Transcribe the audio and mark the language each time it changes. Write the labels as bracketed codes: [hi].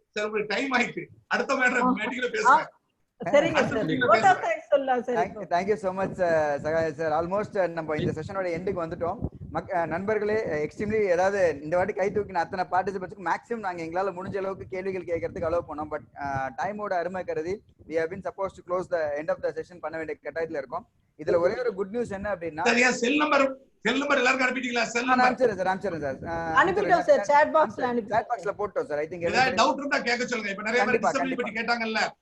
[ta] Sir time ஆயிட்டு, அடுத்த மேட்டிங்ல பேசுறேன். சரிங்க sir. [en] Thank you so much [ta] Sahaya sir. Almost நம்ம இந்த செஷனோட எண்டுக்கு வந்துட்டோம். நண்பர்களே எக்ஸ்ட்ரீம்லி ஏதாவது இந்த வாட்டி கை தூக்கின அத்தனை பார்ட்டிசிபென்ட்ஸ்க்கு மேக்ஸிமம் நாங்க எங்களால முடிஞ்ச அளவுக்கு கேள்விகள் கேட்கறதுக்கு அலோவ் பண்ணோம். [en] but [ta] டைமோட அருமை கருதி [en] we have been supposed to close the end of the session [ta] பண்ண வேண்டிய கட்டாயத்துல இருக்கோம். இதுல ஒரே ஒரு குட் நியூஸ் என்ன அப்படின்னா செல் நம்பர் எல்லாருக்கும் அனுப்பிட்டீங்களா? Cell number அனுப்பிச்சிடுறேன் sir அனுப்பிட்டோம் sir. chat boxல போட்டோம் சார். ஐ திங்க் ஏதாவது டவுட் இருந்தா கேட்க சொல்லுங்க. இப்ப நிறைய பேர் டிசபிலிட்டி பத்தி கேட்டாங்கல்ல.